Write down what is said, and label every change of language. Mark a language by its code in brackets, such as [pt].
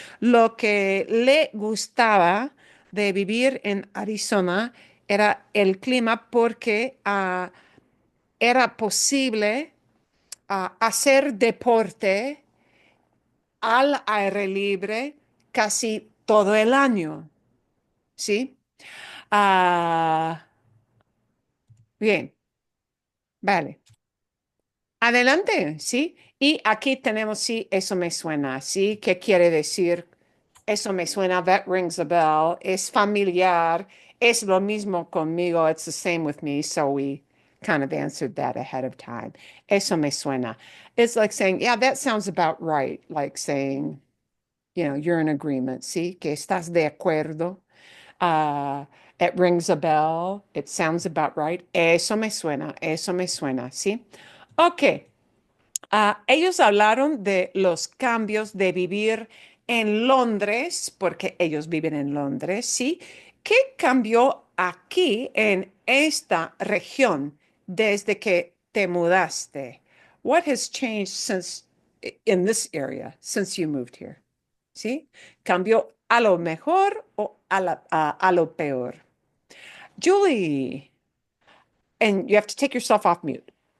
[es] Lo que le gustaba de vivir en Arizona era el clima porque era posible hacer deporte al aire libre casi todo el año, ¿sí? Ah, bien, vale. Adelante, ¿sí? Y aquí tenemos, sí, eso me suena, ¿sí? ¿Qué quiere decir? Eso me suena, [en] that rings a bell, [es] es familiar, es lo mismo conmigo, [en] it's the same with me, so we kind of answered that ahead of time. Eso me suena. It's like saying, yeah, that sounds about right, like saying, you're in agreement, ¿sí? [es] Que estás de acuerdo. [en] Uh, it rings a bell, it sounds about right. [es] Eso me suena, ¿sí? Ok. Ellos hablaron de los cambios de vivir en Londres, porque ellos viven en Londres, ¿sí? ¿Qué cambió aquí en esta región desde que te mudaste? [en] What has changed since in this area since you moved here? [es] ¿Sí? ¿Cambió a lo mejor o a lo peor? [en] Julie, and you have to take yourself off mute.